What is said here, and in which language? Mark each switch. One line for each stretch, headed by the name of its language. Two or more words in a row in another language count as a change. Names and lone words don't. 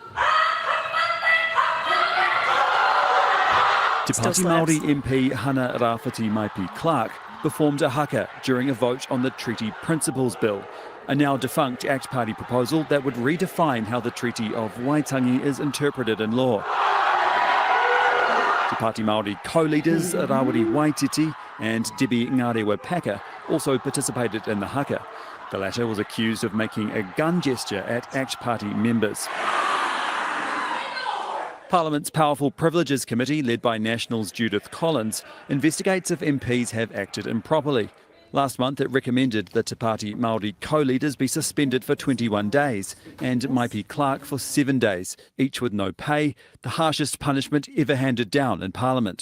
English: Te Pāti Māori MP Hana Rāwhiti Maipi Clark performed a haka during a vote on the Treaty Principles Bill, a now defunct ACT Party proposal that would redefine how the Treaty of Waitangi is interpreted in law. Te Pāti Māori co-leaders Rawiri Waititi and Debbie Ngarewa Paka also participated in the haka. The latter was accused of making a gun gesture at ACT Party members. Parliament's Powerful Privileges Committee, led by National's Judith Collins, investigates if MPs have acted improperly. Last month it recommended the Te Pāti Māori co-leaders be suspended for 21 days and Maipi Clark for 7 days, each with no pay, the harshest punishment ever handed down in Parliament.